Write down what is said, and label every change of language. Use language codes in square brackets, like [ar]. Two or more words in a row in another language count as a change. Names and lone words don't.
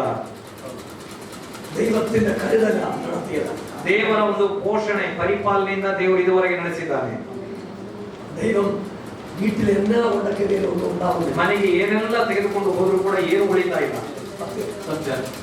[ml] ദൈവത്തിന്റെ കരുതല നടത്തിയതാണ്. [kn] ದೇವರ ಒಂದು ಪೋಷಣೆ ಪರಿಪಾಲನೆಯಿಂದ ದೇವರು ಇದುವರೆಗೆ ನಡೆಸಿದ್ದಾನೆ. [ml] ദൈവം വീട്ടിൽ എന്നാ ഉണ്ടാക്കിയതിലും ഒന്നും ഉണ്ടാവുന്നില്ല. [kn] ಮನೆಗೆ ಏನೆಲ್ಲ ತೆಗೆದುಕೊಂಡು ಹೋದ್ರು ಕೂಡ ಏನು ಉಳಿತಾ ಇಲ್ಲ. [ml] സത്യം.